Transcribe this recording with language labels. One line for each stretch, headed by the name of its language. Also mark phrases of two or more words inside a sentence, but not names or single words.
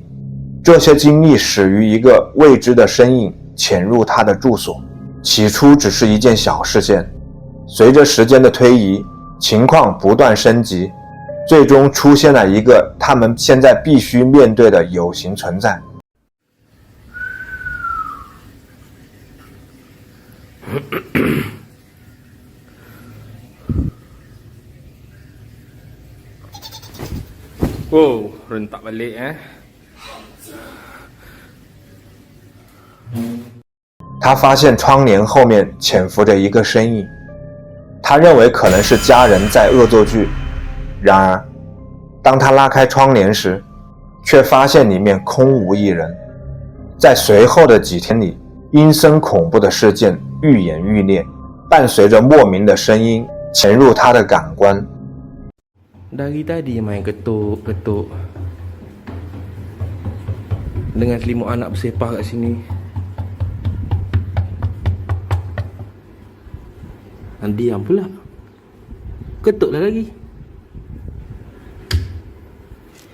Chinese: 这些经历始于一个未知的身影潜入他的住所，起初只是一件小事件，随着时间的推移，情况不断升级，最终出现了一个他们现在必须面对的有形存在。
Malay: Wow, rentak balik eh.
Chinese: 他发现窗帘后面潜伏着一个身影，他认为可能是家人在恶作剧。然而，当他拉开窗帘时，却发现里面空无一人。在随后的几天里，阴森恐怖的事件愈演愈烈，伴随着莫名的声音潜入他的感官。
Malay: Dari tadi main ketuk-ketuk dengan selimut anak bersepah kat sini. Diam pula. Ketuklah lagi.